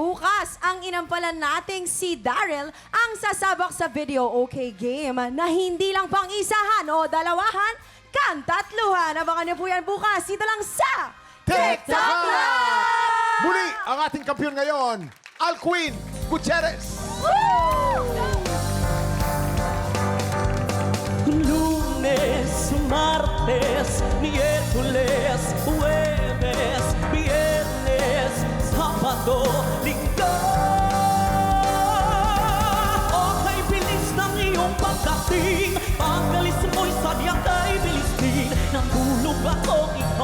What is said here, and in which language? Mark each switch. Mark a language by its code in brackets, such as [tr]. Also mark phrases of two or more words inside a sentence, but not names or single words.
[tl] Bukas, ang inampalan nating si Daryl ang sasabak sa video OK game na hindi lang pang isahan o dalawahan, Kanta at Luha. Abangan niyo po yan bukas. Dito lang sa TikTok Live! Muli, ang ating kampiyon ngayon, Alcuin Gutierrez. [es] Lunes, martes, miércoles, jueves, viernes, sábado, [tl] linggo. Okay, bilis ng iyong pagdating. Pagalis mo'y sadya kay bilis din. Nangulog ako